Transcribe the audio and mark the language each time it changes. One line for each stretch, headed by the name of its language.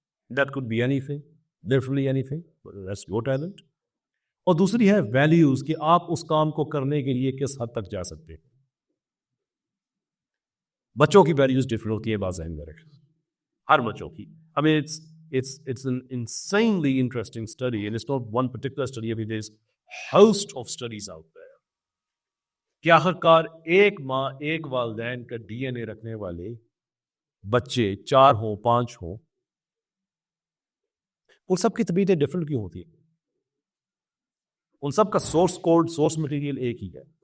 English: That could be anything, literally anything, that's your talent.
Urdu: اور دوسری ہے values, کہ آپ اس کام کو کرنے کے لیے کس حد تک جا سکتے ہیں. بچوں کی ویلیوز ڈفرنٹ ہوتی ہے بعض ذہن میں رکھ, ہر بچوں کی.
English: I mean it's an insanely interesting study, and it's not one particular study. I mean there's host of studies out there.
Urdu: کہ آخرکار ایک ماں, ایک والدین کا ڈی این اے رکھنے والے بچے 4 ہوں 5 ہوں, ان سب کی طبیعتیں ڈفرنٹ کیوں ہوتی ہیں؟ ان سب کا سورس کوڈ, سورس مٹیریل ایک ہی ہے.